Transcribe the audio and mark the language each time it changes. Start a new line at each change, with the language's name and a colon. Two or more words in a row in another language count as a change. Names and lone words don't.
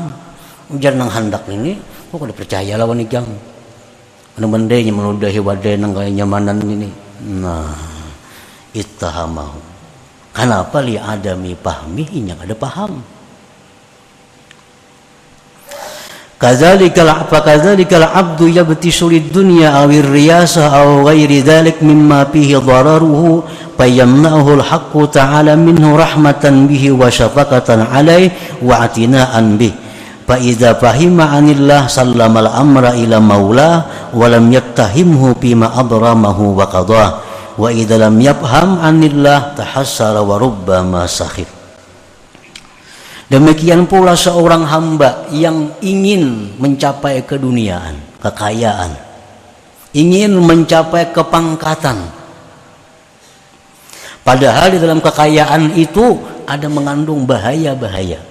Banjar: Ujar nang hendak ini, kok kada percaya lawan igang. Bendanya meludahi wadah nang kaya nyamanan ini.
Arabic: Nah, اتهمه.
Banjar: Kenapa
Arabic: لعدم فهمه,
Banjar: inya kada paham.
Arabic: كذلك العبد يبتغي الدنيا أو الرياسة أو غير ذلك مما فيه ضرره فيمنعه الحق تعالى منه رحمة به وشفقة عليه واعتناء به. فإذا فهم عن الله سلم الأمر إلى مولاه ولم يتهمه بما أبرمه وقضاه وإذا لم يفهم عن الله تحسر وربما سخر.
Indonesian: Demikian pula seorang hamba yang ingin mencapai keduniaan, kekayaan, ingin mencapai kepangkatan, padahal di dalam kekayaan itu ada mengandung bahaya-bahaya.